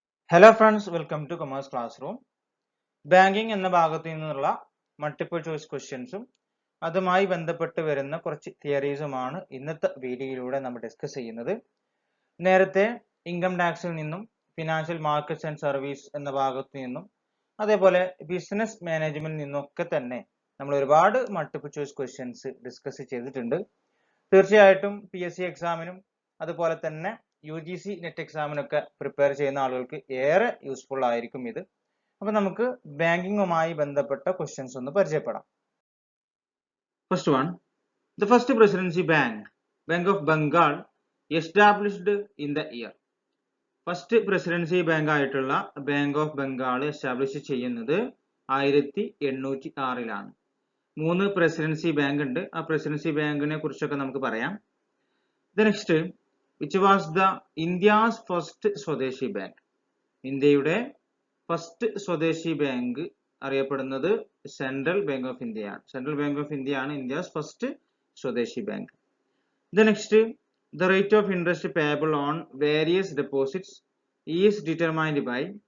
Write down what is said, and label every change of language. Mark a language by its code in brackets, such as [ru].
[en] Hello friends, welcome to Commerce Classroom. [ml] Banking എന്ന ഭാഗത്തു നിന്നുള്ള മൾട്ടിപ്പിൾ ചോയ്സ് ക്വസ്റ്റ്യൻസും അതുമായി ബന്ധപ്പെട്ട് വരുന്ന കുറച്ച് തിയറീസുമാണ് ഇന്നത്തെ വീഡിയോയിലൂടെ നമ്മൾ ഡിസ്കസ് ചെയ്യുന്നത്. നേരത്തെ ഇൻകം ടാക്സിൽ നിന്നും ഫിനാൻഷ്യൽ മാർക്കറ്റ്സ് ആൻഡ് സർവീസ് എന്ന ഭാഗത്തു നിന്നും അതേപോലെ ബിസിനസ് മാനേജ്മെന്റിൽ നിന്നൊക്കെ തന്നെ നമ്മൾ ഒരുപാട് മൾട്ടിപ്പിൾ ചോയ്സ് ക്വസ്റ്റ്യൻസ് ഡിസ്കസ് ചെയ്തിട്ടുണ്ട്. തീർച്ചയായിട്ടും PSC എക്സാമിനും അതുപോലെ തന്നെ UGC നെറ്റ് എക്സാമിനൊക്കെ പ്രിപ്പയർ ചെയ്യുന്ന ആളുകൾക്ക് ഏറെ യൂസ്ഫുൾ ആയിരിക്കും ഇത്. അപ്പോൾ നമുക്ക് ബാങ്കിങ്ങുമായി ബന്ധപ്പെട്ട ക്വസ്റ്റ്യൻസ് ഒന്ന് പരിചയപ്പെടാം. First one, the first presidency bank of Bengal established in the year. First presidency bank ആയിട്ടുള്ള ബാങ്ക് ഓഫ് ബംഗാൾ എസ്റ്റാബ്ലിഷ് ചെയ്യുന്നത് 1806-ലാണ്. 3 പ്രസിഡൻസി ബാങ്ക് ഉണ്ട്. ആ പ്രസിഡൻസി ബാങ്കിനെ കുറിച്ചൊക്കെ നമുക്ക് പറയാം. [en] Next, which was the India's first swadeshi bank. [ml] ഇന്ത്യയുടെ ഫസ്റ്റ് സ്വദേശി ബാങ്ക് അറിയപ്പെടുന്നത് സെൻട്രൽ ബാങ്ക് ഓഫ് ഇന്ത്യയാണ്. സെൻട്രൽ ബാങ്ക് ഓഫ് ഇന്ത്യയാണ് ഇന്ത്യസ് ഫസ്റ്റ് സ്വദേശി bank. [en] Next, the rate of interest payable on various deposits is determined by.